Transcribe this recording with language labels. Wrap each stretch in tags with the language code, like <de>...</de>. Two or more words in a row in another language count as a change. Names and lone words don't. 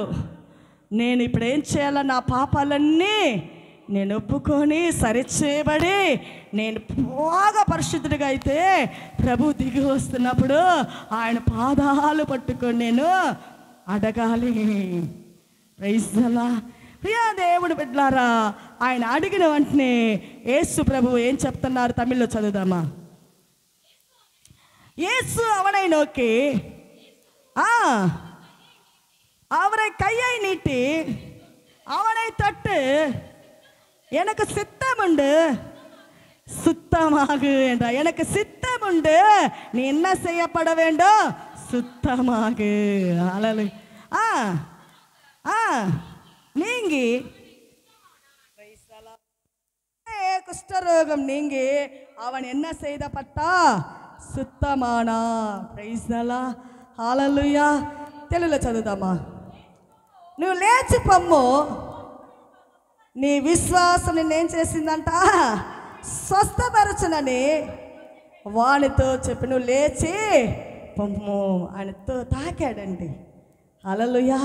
<te>నేను ఇప్పుడు ఏం చేయాలో, నా పాపాలన్నీ నేను ఒప్పుకొని సరిచేయబడి నేను బాగా పరిశుద్ధుడిగా అయితే ప్రభు దిగి వస్తున్నప్పుడు ఆయన పాదాలు పట్టుకొని నేను అడగాలి.</te> <en>Praise the Lord.</en> <te>ప్రియా దేవుడు బిడ్డలారా, ఆయన అడిగిన వెంటనే యేసు ప్రభు ఏం చెప్తున్నారు? తమిళ్లో చదువుదామా.</te> <ta>యేసు அவனை நோக்கி அவரை கையை நீட்டி அவனை தொட்டு, எனக்கு சித்தம் உண்டு சுத்தமாகு என்றார். எனக்கு சித்தம் உண்டு, நீ என்ன செய்யப்பட வேண்டும்? சுத்தமாகு. ஹல்லேலூயா. நீங்கி குஷ்டரோகம் நீங்கி அவன் என்ன செய்யப்பட்டா? சுத்தமானா.</ta> <en>Praise the Lord.</en> <te>హల్లెలూయా. తెలుగులో చదువుదామా. నువ్వు లేచి పొమ్ము, నీ విశ్వాసం నిన్నేం చేసిందంట? స్వస్థపరచునని వానితో చెప్పి నువ్వు లేచి పొమ్ము. ఆయనతో తాకాడండి. హల్లెలూయా.</te>